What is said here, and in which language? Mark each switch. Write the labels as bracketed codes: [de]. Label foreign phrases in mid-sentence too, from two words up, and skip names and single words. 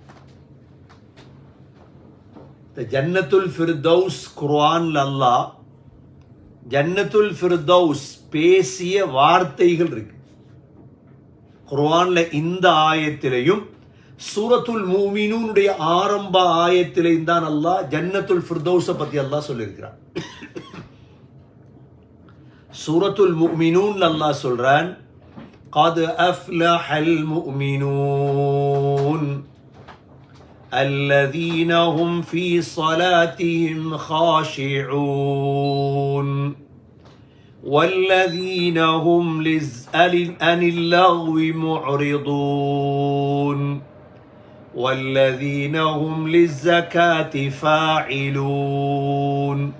[ta] ஜன்னத்துல் ஃபிர்தௌஸ் குர்ஆன்ல அல்லாஹ் ஜன்னத்துல் ஃபிர்தௌஸ் பேசிய வார்த்தைகள் இருக்கு குர்ஆன்ல. இந்த ஆயத்திலையும் சூரத்துல் முஃமினூனுடைய ஆரம்ப ஆயத்திலையும் தான் அல்லாஹ் ஜன்னத்துல் ஃபிர்தௌஸை பத்தி அல்லாஹ் சொல்லியிருக்கிறான். சூரத்துல் முஃமினூன்ல அல்லாஹ் சொல்றான், [ar] قد أفلح المؤمنون الذين هم في صلاتهم خاشعون والذين هم عن اللغو معرضون والذين هم للزكاة فاعلون